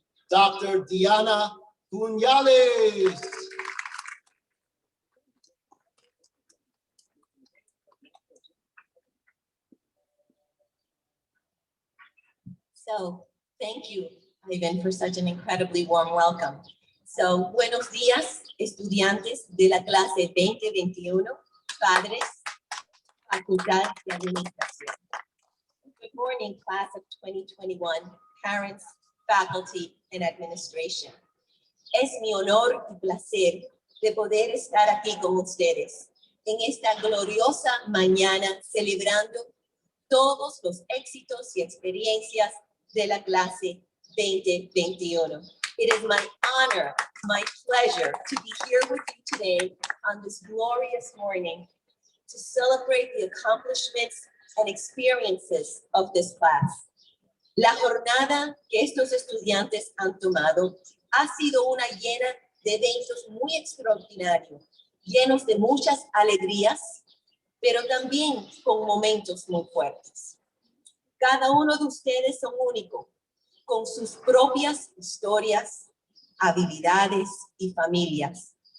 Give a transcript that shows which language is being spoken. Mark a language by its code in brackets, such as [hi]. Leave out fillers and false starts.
[en] Dr. Diana Puglialis. So thank you, Ivan, for such an incredibly warm welcome. [es] So, buenos días, estudiantes de la clase 2021, padres, facultad de administración. [en] Good morning, class of 2021, parents, faculty, and administration. [es] Es mi honor y placer de poder estar aquí con ustedes en esta gloriosa mañana celebrando todos los éxitos y experiencias de la clase 2021. [en] It is my honor, my pleasure to be here with you today on this glorious morning to celebrate the accomplishments and experiences of this class. [es] La jornada que estos estudiantes han tomado ha sido una llena de eventos muy extraordinarios, llenos de muchas alegrías, pero también con momentos muy fuertes. Cada uno de ustedes son únicos, con sus propias historias, habilidades y familias.